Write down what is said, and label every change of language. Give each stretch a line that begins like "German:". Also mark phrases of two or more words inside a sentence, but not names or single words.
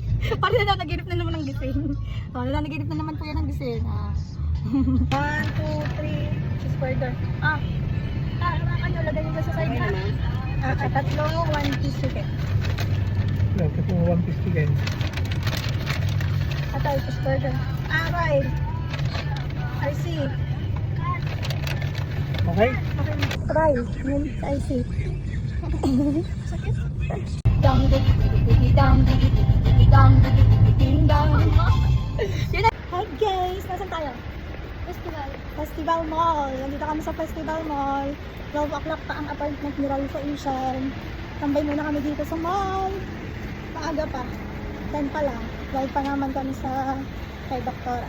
Filipino: Parang nanaginip na naman ng gising. Oh, nanaginip na naman po yan ng gising.
English: 1, 2, 3. Cheeseburger.
Filipino: Ano, lagay nyo sa side na. Tatlo,
English: 1 piece chicken.
Filipino: Ito po
English: 1 piece chicken.
Filipino: Ito,
English: cheeseburger. Right. I see. Okay? Try. I see.
Filipino: Sakit? Dang ding dang dang dang.
English: Hi guys,
Filipino: nasan tayo? Festival. Festival Mall. Nandito kami sa Festival Mall.
English: 12 o'clock
Filipino: pa ang appointment ni Rai sa Asian. Tambay muna kami dito sa mall. Maaga pa. 10 pa lang. 12 pa naman kami sa kay Doktora.